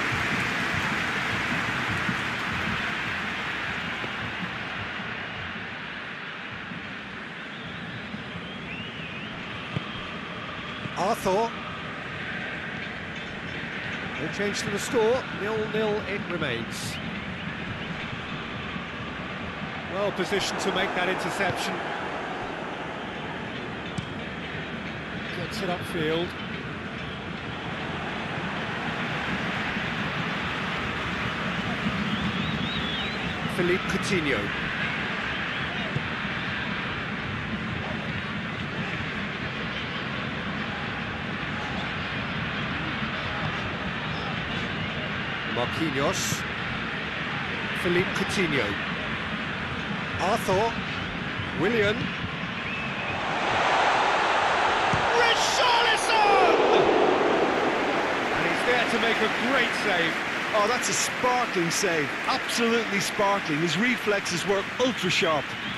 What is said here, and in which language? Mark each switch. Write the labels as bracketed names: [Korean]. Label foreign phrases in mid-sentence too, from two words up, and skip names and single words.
[English] Arthur. No change to the score. 0-0 it remains. Well positioned to make that interception. Gets it upfield. Philippe Coutinho. Marquinhos. Philippe Coutinho. Arthur. Willian. There to make a great save. Oh, that's a sparkling save. Absolutely sparkling. His reflexes were ultra sharp.